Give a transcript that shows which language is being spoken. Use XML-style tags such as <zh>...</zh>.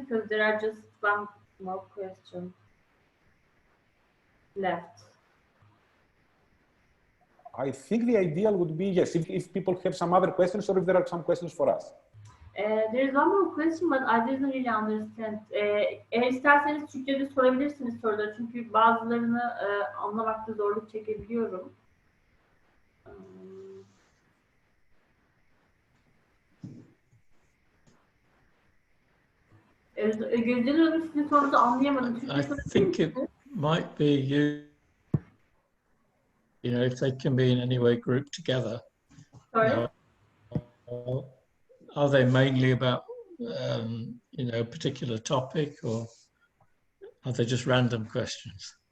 <en>Because there are just one more question left. I think the ideal would be, yes, if people have some other questions or if there are some questions for us. There is one more question, but I didn't really understand.</en> <tr>Eğer isterseniz Türkçe'de sorabilirsiniz soruları. Çünkü bazılarını anlamakta zorluk çekebiliyorum. Gözde'nin Hanım, sizin sorunuzu anlayamadım.</tr> <en>I think it might be you know, if they can be in any way grouped together. Sorry? Are they mainly about, you know, a particular topic, or are they just random questions?</en>